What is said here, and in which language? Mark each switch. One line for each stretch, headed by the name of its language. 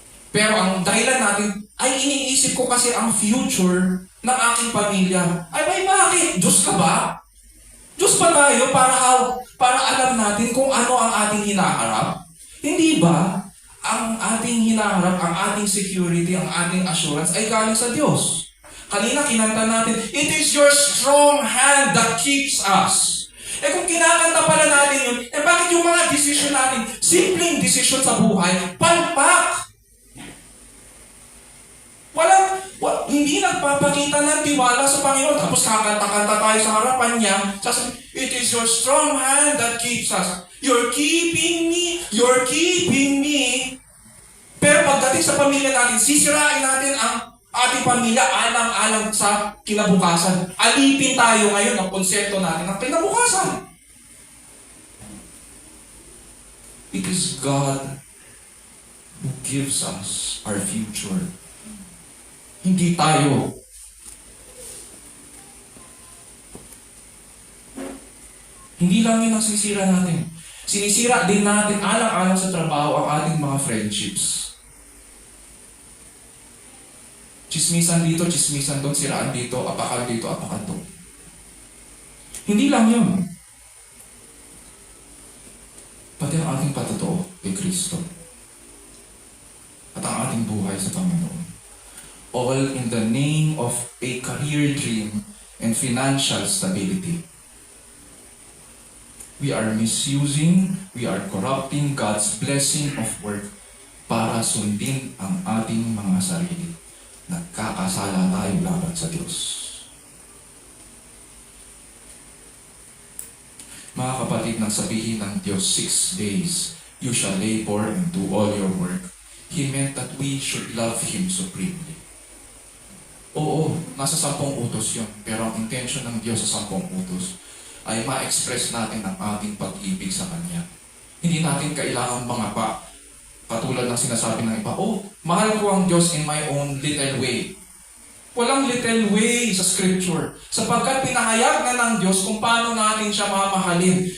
Filipino: Pero ang dahilan natin ay iniisip ko kasi ang future ng aking pamilya. Ay, bakit? Diyos ka ba? Diyos ba tayo para alam natin kung ano ang ating hinaharap? Hindi ba ang ating hinaharap, ang ating security, ang ating assurance ay galing sa Diyos? Kanina kinanta natin,
English: it is your strong hand that keeps us.
Filipino: Kung kinakanta pala natin yun, bakit yung mga desisyon natin, simpleng desisyon sa buhay, palpak? Hindi nagpapakita ng tiwala sa Panginoon. Tapos kakanta-kanta tayo sa harapan niya.
English: It is your strong hand that keeps us. You're keeping me. You're keeping me.
Filipino: Pero pagdating sa pamilya natin, sisirain natin ang ating pamilya alang-alang sa kinabukasan. Alipin tayo ngayon ang konsepto natin ng kinabukasan.
English: It is God who gives us our future.
Filipino: Hindi tayo. Hindi lang yun ang sinisira natin. Sinisira din natin alang-alang sa trabaho ang ating mga friendships. Chismisan dito, chismisan doon, siraan dito, apakan dito, apakan doon. Hindi lang yun. Pati ang ating patotoo kay Kristo. At ang ating buhay sa Panginoon.
English: All in the name of a career dream and financial stability. We are misusing, we are corrupting God's blessing of work
Filipino: para sundin ang ating mga sarili. Nagkakasala tayo laban sa Diyos. Mga kapatid, nang sabihin ng Diyos,
English: 6 days, you shall labor and do all your work. He meant that we should love Him supremely.
Filipino: Oo, nasa 10 utos yun. Pero ang intention ng Diyos sa 10 utos ay ma-express natin ang ating pag-ibig sa Kanya. Hindi natin kailangan mga pa. Katulad ng sinasabi ng iba, mahal ko ang Diyos
English: in my own little way.
Filipino: Walang little way sa Scripture. Sapagkat pinahayag na ng Diyos kung paano natin siya mamahalin.